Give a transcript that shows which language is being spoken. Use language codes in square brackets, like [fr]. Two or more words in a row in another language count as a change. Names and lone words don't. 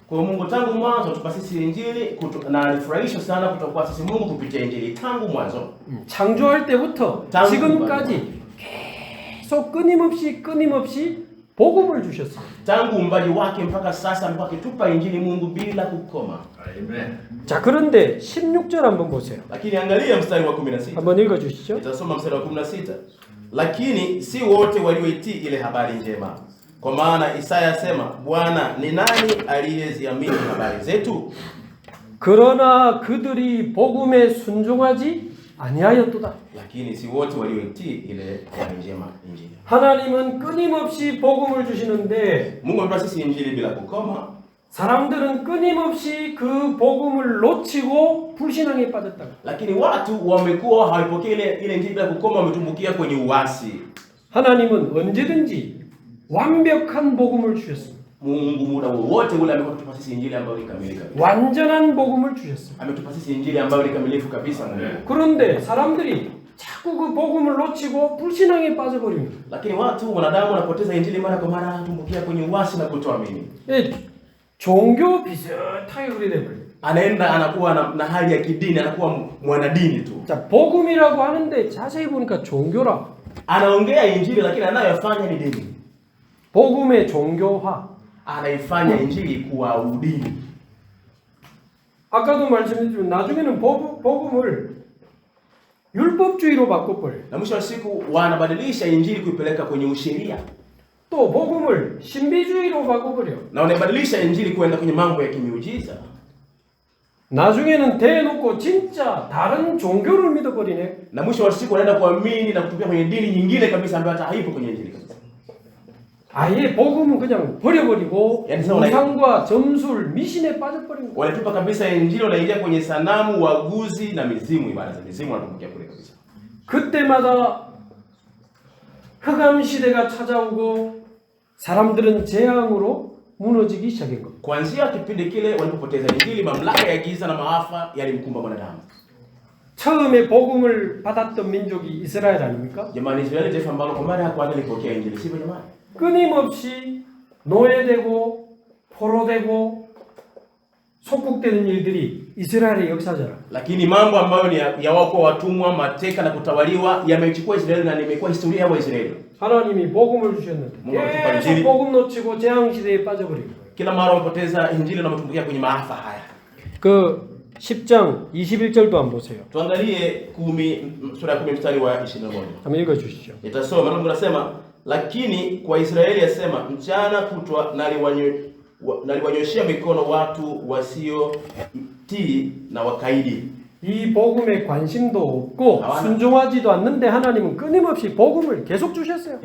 [sw] Kwa Mungu tangu mwanzo tupa sisi injili na alifurahisha sana kutoka sisi Mungu kupitia injili tangu mwanzo. [ko] 창조할 때부터 지금까지 계속 끊임없이 복음을 주셨어요. [sw] Tangu uumbaji wake mpaka sasa amekuwa akitupa injili Mungu bila kukoma. Amen. [ko] 자, 그런데 16절 한번 보세요. [sw] Lakini angalia mstari wa 16. [ko] 한번 읽어 주시죠. [sw] Nitasoma mstari wa 16. Lakini si wote walioitii ile habari njema. Kwa maana Isaya asema, Bwana ni nani aliyeziamini habari zetu? [ko] 그러나 그들이 복음에 순종하지 아니하였도다. [sw] Lakini si wote walioitii ile habari njema injili. [ko] 하나님은 끊임없이 복음을 주시는데 [sw] Mungu ametupa sisi injili bila kukoma. [ko] 사람들은 끊임없이 그 복음을 놓치고 불신앙에 빠졌다. [sw] Lakini watu wamekuwa hawapokei ile injili bila kukoma, wametumbukia kwenye uasi. [ko] 하나님은 언제든지 완벽한 복음을 주셨습니다. [sw] Mungu muda wote ule amekuwa akitupa sisi injili ambayo ni kamilifu. [ko] 완전한 복음을 주셨습니다. [sw] Ametupa sisi injili ambayo ni kamilifu kabisa Mungu. [ko] 그런데 사람들이 자꾸 그 복음을 놓치고 불신앙에 빠져버립니다. [sw] Lakini watu wanadamu wanapoteza injili mara kwa mara, tumbukia kwenye uasi na kutoamini. [ko] 예, 종교 비슷하게 그래 돼버려요. [sw] Anaenda anakuwa na hali ya kidini, anakuwa mwanadini tu. [ko] 자, 복음이라고 하는데 자세히 보니까 종교라. [sw] Anaongea injili lakini anayofanya ni dini. [ko] 복음의 종교화. [sw] Anaifanya injili kuwa udini. [ko] 아까도 말씀드렸지만 나중에는 복음을 율법주의로 바꿔버려요. [sw] Na mwisho wa siku wanabadilisha injili kuipeleka kwenye usheria. [ko] 또 복음을 신비주의로 바꿔버려요. [sw] Na wanabadilisha injili kwenda kwenye mambo ya kimiujiza. [ko] 나중에는 대놓고 진짜 다른 종교를 믿어버리네. [sw] Na mwisho wa siku wanaenda kuamini na kutupia kwenye dini nyingine kabisa ambayo hata haipo kwenye injili kabisa. [ko] 아예 복음은 그냥 버려버리고 그래서 우상과 점술, 미신에 빠져버린 거예요. [sw] Wanatupa kabisa injili, wanaingia kwenye sanamu, waguzi na mizimu, ibada za mizimu wanatumbukia kule kabisa. [ko] 그때마다 흑암 시대가 찾아오고 사람들은 재앙으로 무너지기 시작한 겁니다. [sw] Kuanzia kipindi kile walipopoteza injili, mamlaka ya giza na maafa yalimkumba mwanadamu. [ko] 처음에 복음을 받았던 민족이 이스라엘 아닙니까? [sw] Jamani, Israeli taifa ambalo kwa mara ya kwanza lilipokea injili, sivyo jamani? [ko] 끊임없이 노예되고 포로되고 속국되는 일들이 이스라엘의 역사잖아. [sw] Lakini mambo ambayo ni ya wao kuwa watumwa, mateka na kutawaliwa yamechukua Israeli na imekuwa historia ya Waisraeli. [ko] 하나님이 복음을 주셨는데 계속 복음 놓치고 재앙 시대에 빠져버리고. [sw] Kila mara wamepoteza injili na wametumbukia kwenye maafa haya. [ko] 그 10장 21절도 한번 보세요. [sw] Tuangalie sura ya 10 mstari wa 21. [ko] 한번 읽어 주시죠. [sw] Nitasoma. Mungu anasema, lakini kwa Israeli asema, mchana kutwa naliwanyoshia mikono watu wasiotii na wakaidi. [ko] 이 복음에 관심도 없고 순종하지도 않는데 하나님은 끊임없이 복음을 계속 주셨어요.